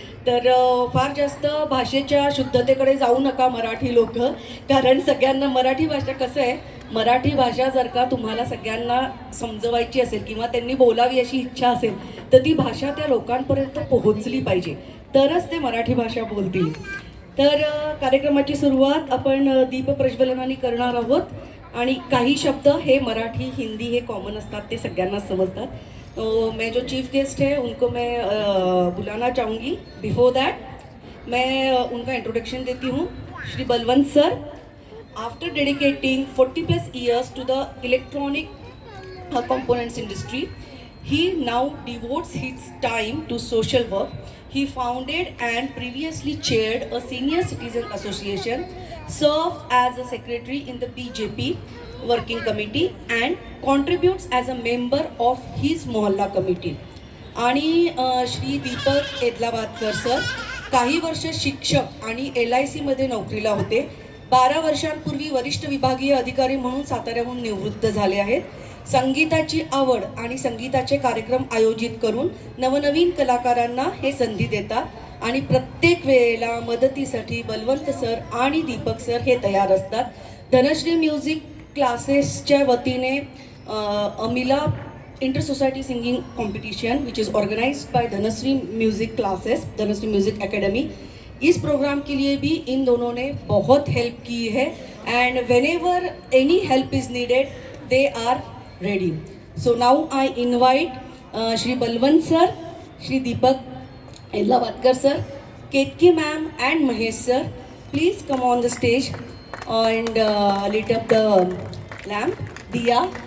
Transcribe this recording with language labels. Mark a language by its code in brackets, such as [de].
[mr] तर फार जास्त भाषेच्या शुद्धतेकडे जाऊ नका मराठी लोक, कारण सगळ्यांना मराठी भाषा कसं आहे, मराठी भाषा जर का तुम्हाला सगळ्यांना समजवायची असेल किंवा त्यांनी बोलावी अशी इच्छा असेल तर ती भाषा त्या लोकांपर्यंत पोहोचली पाहिजे, तरच ते मराठी भाषा बोलतील. तर कार्यक्रमाची सुरुवात आपण दीपप्रज्वलनाने करणार आहोत आणि काही शब्द हे मराठी हिंदी हे कॉमन असतात, ते सगळ्यांना समजतात. [hi] तो मैं जो चीफ गेस्ट है उनको मैं बुलाना चाहूँगी. [en] before that [hi] मैं उनका इंट्रोडक्शन देती हूँ. [en] Shri Balwant sir, after dedicating 40+ years to the electronic components industry, he now devotes his time to social work. He founded and previously chaired a senior citizen association, served as a secretary in the BJP working committee and contributes as a member of his mohalla committee. [mr] आणि Shri Deepak Edlabadkar sir काही वर्ष शिक्षक आणि LIC मध्ये नोकरीला होते. 12 वर्षांपूर्वी वरिष्ठ विभागीय अधिकारी म्हणून साताऱ्याहून निवृत्त झाले आहेत. संगीताची आवड आणि संगीताचे कार्यक्रम आयोजित करून नवनवीन कलाकारांना हे संधी देतात आणि प्रत्येक वेळेला मदतीसाठी बलवंत सर आणि दीपक सर हे तयार असतात. धनश्री म्युझिक क्लासेसच्या वतीने [en] अमिला inter society singing competition which is organised by Dhanashree music classes, Dhanashree music academy, [hi] इस प्रोग्राम के लिए भी इन दोनों ने बहुत हेल्प की है [en] And whenever any help is needed they are ready. So now I invite Shri Balwant sir, Shri Deepak Edlabadkar sir, Ketki ma'am and Mahesh sir, please come on the stage and lit up the lamp, diya.